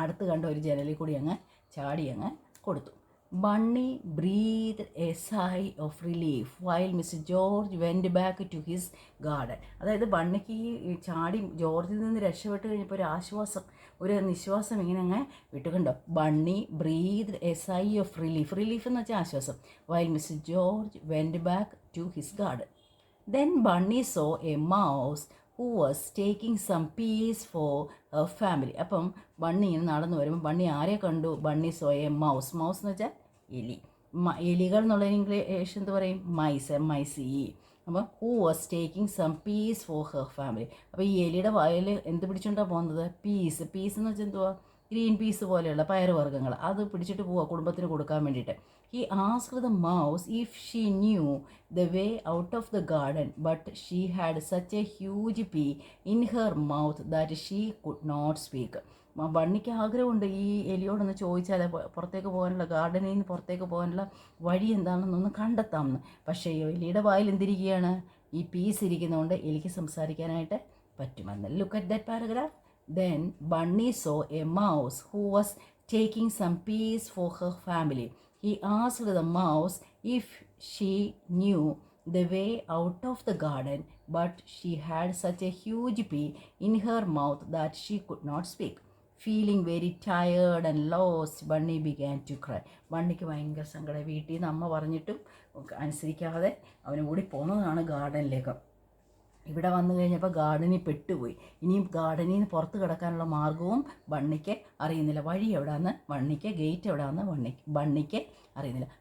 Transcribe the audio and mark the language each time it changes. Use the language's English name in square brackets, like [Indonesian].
[Malayalam] അടുത്ത് കണ്ട ഒരു ജനലിൽ കൂടി അങ്ങ് ചാടി അങ്ങ് കൊടുത്തു. [English] Bunny breathe a sigh of relief while mister George went back to his garden. [Malayalam] അതായത് ബണ്ണിക്ക് ഈ ചാടി ജോർജിൽ നിന്ന് രക്ഷപ്പെട്ട് കഴിഞ്ഞപ്പോൾ ഒരു നിശ്വാസം ഇങ്ങനെ അങ്ങ് വിട്ടുകണ്ടോ. [English] Bunny breathe a sigh of relief [Malayalam] എന്ന് വെച്ചാൽ ആശ്വാസം. [English] While mister George went back to his garden. Then Bunny saw a mouse who was taking some peas for her family. [Malayalam] അപ്പം ബണ്ണി ഇങ്ങനെ നടന്നു വരുമ്പോൾ ബണ്ണി ആരെ കണ്ടു? [English] Bunny saw a mouse [Malayalam] എന്ന് വെച്ചാൽ എലി. എലികൾ എന്നുള്ള ഇംഗ്ലീഷ് എന്ത് പറയും? മൈസ്. അപ്പം [English] Who was taking some peas for her family. [Malayalam] അപ്പോൾ ഈ എലിയുടെ വായിൽ എന്ത് പിടിച്ചുകൊണ്ടാണ് പോകുന്നത്? പീസ് എന്ന് വെച്ചാൽ എന്തുവാ? ഗ്രീൻ പീസ് പോലെയുള്ള പയറുവർഗ്ഗങ്ങൾ, അത് പിടിച്ചിട്ട് പോവുക കുടുംബത്തിന് കൊടുക്കാൻ വേണ്ടിയിട്ട്. [English] He asked the mouse if she knew the way out of the garden, but she had such a huge pea in her mouth that she could not speak. [Malayalam] ബണ്ണിക്ക് ആഗ്രഹമുണ്ട് ഈ എലിയോടൊന്ന് ചോദിച്ചാൽ പുറത്തേക്ക് പോകാനുള്ള, ഗാർഡനിൽ നിന്ന് പുറത്തേക്ക് പോകാനുള്ള വഴി എന്താണെന്നൊന്ന് കണ്ടെത്താമെന്ന്. പക്ഷേ എലിയുടെ വായിൽ എന്തിരിക്കുകയാണ്? ഈ പീസ് ഇരിക്കുന്നതുകൊണ്ട് എലിക്ക് സംസാരിക്കാനായിട്ട് പറ്റുമെന്ന്. [English] Look at that paragraph. Then Bunny saw a mouse who was taking some peas for her family. He asked the mouse if she knew the way out of the garden, but she had such a huge pea in her mouth that she could not speak. Feeling very tired and lost, Bunny began to cry. [Malayalam] ബണ്ണിക്ക് ഭയങ്കര സങ്കടം. വീട്ടിൽ നിന്ന് അമ്മ പറഞ്ഞിട്ടും അനുസരിക്കാതെ അവന് കൂടി പോകുന്നതാണ് ഗാർഡനിലേക്ക്. ഇവിടെ വന്നു കഴിഞ്ഞപ്പോൾ ഗാർഡനിൽ പെട്ടുപോയി. ഇനിയും ഗാർഡനിൽ നിന്ന് പുറത്ത് കിടക്കാനുള്ള മാർഗവും ബണ്ണിക്ക് അറിയുന്നില്ല. വഴി എവിടെയാണെന്ന് ബണ്ണിക്ക്, ഗേറ്റ് എവിടെയാണെന്ന് ബണ്ണിക്ക് അറിയുന്നില്ല.